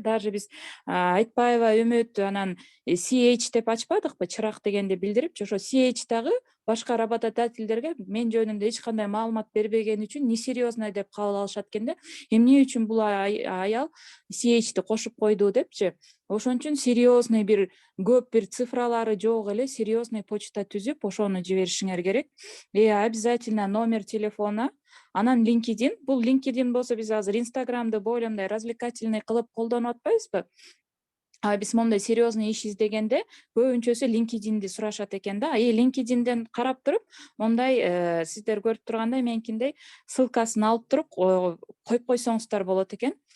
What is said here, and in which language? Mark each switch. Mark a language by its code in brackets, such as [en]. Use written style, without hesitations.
[ky] Даже биз Айтпаева Үмүт анан CH деп ачпадыкпы, чырак дегенди билдирип, ошо CH дагы башка работодательдерге мен жөнүндө эч кандай маалымат бербегени үчүн [ru] несерьезный [ky] деп кабыл алышат экен да. Эмне үчүн бул аял CH'ти кошуп койду депчи. Ошон үчүн [ru] серьезный [ky] бир көп бир цифралары жок эле серьезный почта түзүп, ошону жиберишиңер керек. [ru] Обязательно номер телефона. [ky] Анан LinkedIn. Бул LinkedIn болсо биз азыр Instagram'ды бойломдой [ru] развлекательный [ky] кылып колдонуп атпайбызбы? Биз моундай [ru] серьезный [ky] иш издегенде көбүнчөсү LinkedIn'ди сурашат экен да. LinkedIn'ден карап туруп, мондай сиздер көрүп тургандай менкиндей ссылкасын алып туруп коюп койсоңуздар болот экен.